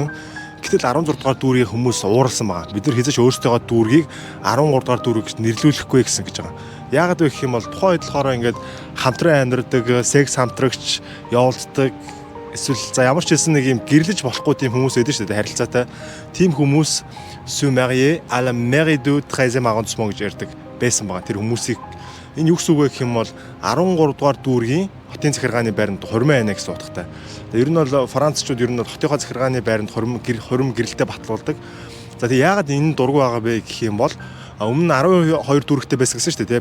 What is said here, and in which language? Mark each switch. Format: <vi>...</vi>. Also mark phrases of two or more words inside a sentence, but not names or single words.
<mn>Гэтэл 16 дугаар дүүргийн хүмүүс ууралсан байгаа. Бид нар хэзээ ч өөрсдөө дүүргийг 13 дугаар дүүрэг гэж нэрлүүлэхгүй гэсэн гэж байгаа. Яагаад вэ гэх юм бол тухайн үед болохоор ингээд хамтран амьдардаг, секс хамтрагч явуулдаг эсвэл за ямар ч хэлсэн нэг юм гэрлэж болохгүй тийм хүмүүс байдаг шүү дээ харилцаатай. Тийм хүмүүс</mn> <fr>Sous marié à la mairie du 13e arrondissement</fr> <mn>гэж ярьдаг байсан байгаа. Тэр хүмүүсийг энэ юу гэсэн үг вэ гэх юм бол 13 дугаар дүүргийн хотын захиргааны байранд хурим байна гэсэн утгатай. Ер нь бол францчууд ер нь хотынхоо захиргааны байранд хурим гэрэлтэй батлуулдаг. За тэгээ яагаад энэ дургу байгаа бэ гэх юм бол өмнө нь 12 дүүрэгтэй байсан гэсэн шүү дээ.</mn>